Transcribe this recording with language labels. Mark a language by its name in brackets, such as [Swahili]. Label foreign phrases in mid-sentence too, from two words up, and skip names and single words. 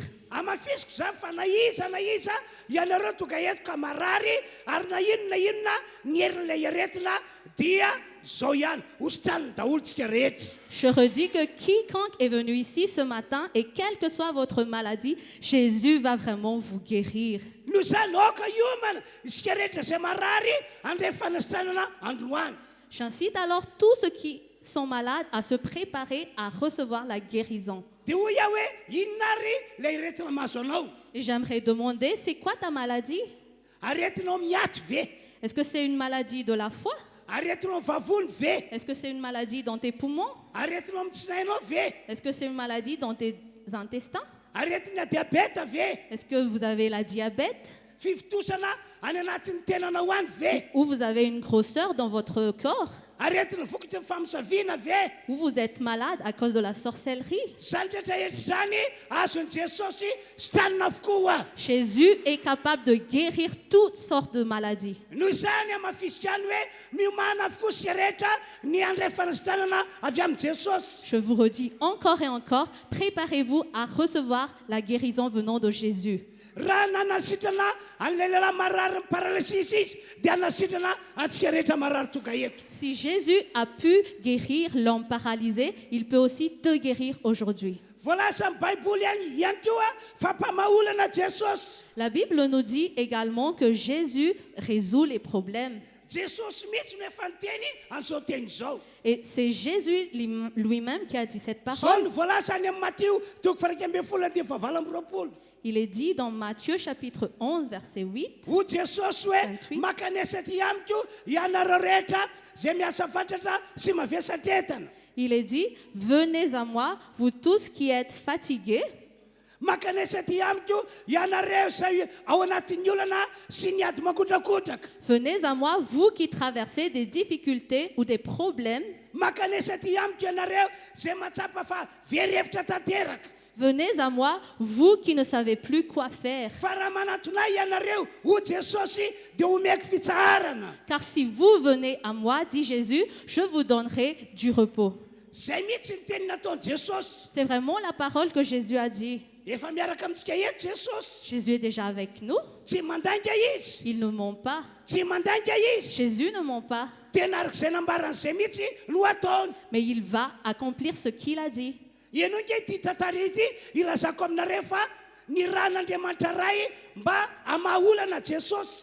[Malagasy] Amafisiko zany fa na iza ianareo tonga eto ka marary ary na inona ny herin'ilay aretina dia zao ihany hositraniny daholo tsika rehetra. [French] Je redis que quiconque est venu ici ce matin, et quelle que soit votre maladie, Jésus va vraiment vous guérir. [Malagasy] Noho izany aoka iomana isika rehetra zay marary andray fanasitranana androany. [French] J'incite alors tous ceux qui sont malades à se préparer à recevoir la guérison. [Malagasy] Dia hoy aho hoe inona ary lay retina mahazo anao? [French] Et j'aimerais demander, c'est quoi ta maladie? [Malagasy] Aretinao miaty ve? [French] Est-ce que c'est une maladie de la foi? [Malagasy] Aretinao vavony ve? [French] Est-ce que c'est une maladie dans tes poumons? [Malagasy] Aretinao amin'ny tsinainao ve? [French] Est-ce que c'est une maladie dans tes intestins? [Malagasy] Aretina diabeta ve? [French] Est-ce que vous avez la diabète? [Malagasy] Fivitosana any anatin'ny tenanao any ve? [French] Ou vous avez une grosseur dans votre corps? [Malagasy] Aretina vokatra ny famosaviana ve? [French] Ou vous êtes malade à cause de la sorcellerie? [Malagasy] Zany rehetra etra zany azon'i Jesosy sitranina avokoa. [French] Jésus est capable de guérir toutes sortes de maladies. [Malagasy] Noho izany amafisika any hoe miomana avokoa isika rehetra ny andray fanasitranana avy amin'i Jesosy. [French] Je vous redis encore et encore, préparez-vous à recevoir la guérison venant de Jésus. [Malagasy] Raha nanasitrana an'ilay lehilahy marary ny paralysisy izy dia hanasitrana antsika rehetra marary tonga eto. [French] Si Jésus a pu guérir l'homme paralysé, il peut aussi te guérir aujourd'hui. [Malagasy] voalaza amin'ny baiboly ihany koa fa mpamaolana Jesosy. [French] La Bible nous dit également que Jésus résout les problèmes. [Malagasy] Jesosy mihitsy no efa niteny an'izao teny izao. [French] Et c'est Jésus lui-même qui a dit cette [Malagasy] Zao [French] parole. [Malagasy] no voalaza any amin'ny Matthieu toko fairaika ambin'ny folo andiny fahavalo amby roapolo. [French] Il est dit dans Matthieu chapitre 11 verset 8. [Malagasy] Ho Jesosy hoe 28. makanesa ty amiko ianareo rehetra zay miasa fatratra sy mavesatra entana. [French] Il est dit, venez à moi, vous tous qui êtes fatigués. [Malagasy] Makanesa ty amiko ianareo zay ao anatin'ny olana sy ny ady makotrakotraka. [French] Venez à moi, vous qui traversez des difficultés ou des problèmes. [Malagasy] Makanesa ty amiko ianareo zay matsapa fa very hevitra tanteraka. [French] Venez à moi, vous qui ne savez plus quoi faire. [Malagasy] Fa raha manatona ianareo ho Jesosy dia omeko fitsaharana. [French] Car si vous venez à moi, dit Jésus, je vous donnerai du repos. [Malagasy] Zay mihitsy ny teny nataony Jesosy. [French] C'est vraiment la parole que Jésus a dit. [Malagasy] Efa miaraka amintsika eto Jesosy. [French] Jésus est déjà avec nous. [Malagasy] Tsy mandanga izy. [French] Il ne ment pas. [Malagasy] Tsy mandanga izy. [French] Jésus ne ment pas. [Malagasy] Tena arak'izay nambaran'izay mihitsy no ataony. [French] Mais il va accomplir ce qu'il a dit. [Malagasy] Ianao nge ity tantara ity ilazako aminareo fa ny ran'Andriamanitra ray mba hamaolana Jesosy.